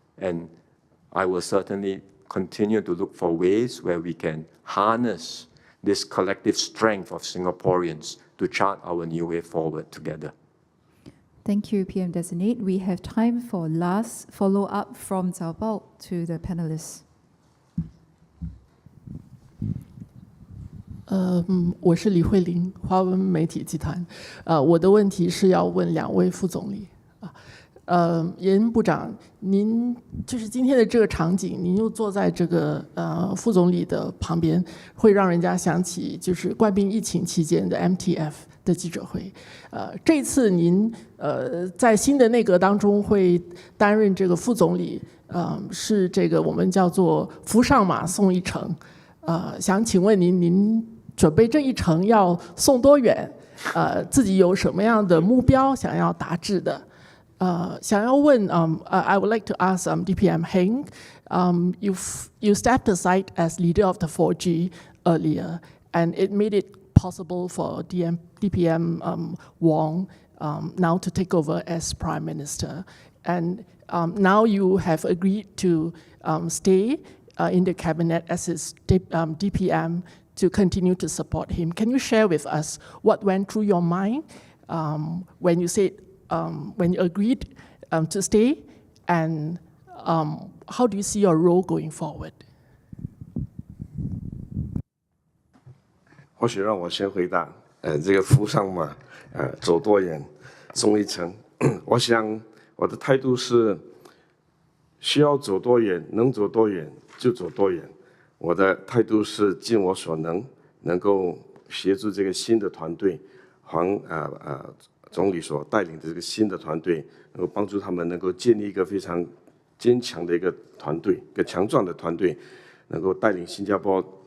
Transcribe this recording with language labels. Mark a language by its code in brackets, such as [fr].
[en] And I will certainly continue to look for ways where we can harness this collective strength of Singaporeans to chart our new way forward together. Thank you, PM Designate. We have time for last follow-up from Zhao Bao to the panelists. [zh] 我是李慧玲，华文媒体集团。我的问题是要问两位副总理。严部长，您就是今天的这个场景，您又坐在这个副总理的旁边，会让人家想起就是冠病疫情期间的 MTF 的记者会。这次您在新的内阁当中会担任这个副总理，是这个我们叫做扶上马送一程。想请问您准备这一程要送多远？自己有什么样的目标想要达至的？想要问 [en] I would like to ask DPM Heng, you stepped aside as leader of the 4G earlier, and it made it possible for DPM Wong now to take over as Prime Minister. And now you have agreed to stay in the cabinet as his DPM to continue to support him. Can you share with us what went through your mind when you said, when you agreed to stay, and how do you see your role going forward? [zh] 或许让我先回答，这个扶上马，走多远，送一程。我想我的态度是，需要走多远，能走多远就走多远。我的态度是尽我所能，能够协助这个新的团队，黄总理所带领的这个新的团队，能够帮助他们能够建立一个非常坚强的一个团队，一个强壮的团队，能够带领新加坡